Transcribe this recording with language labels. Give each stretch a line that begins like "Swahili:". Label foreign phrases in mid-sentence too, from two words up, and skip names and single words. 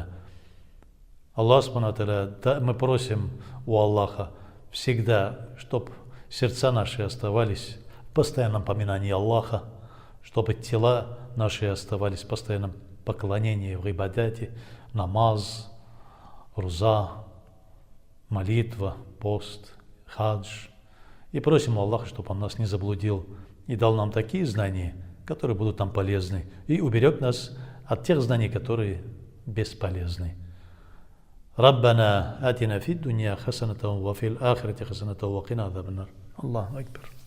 Arabic: الله سبحانه وتعالى,
Russian: мы просим у Аллаха всегда, чтобы сердца наши оставались в постоянном поминании Аллаха, чтобы тела наши оставались в постоянном поклонении в ибадате, намаз, руза, молитва, пост, хадж. И просим Аллаха, чтобы Он нас не заблудил и дал нам такие знания, которые будут нам полезны, и уберег нас от тех знаний, которые бесполезны.
Arabic: ربنا آتنا في الدنيا حسنة وفي الآخرة حسنة وقنا عذاب النار. الله أكبر.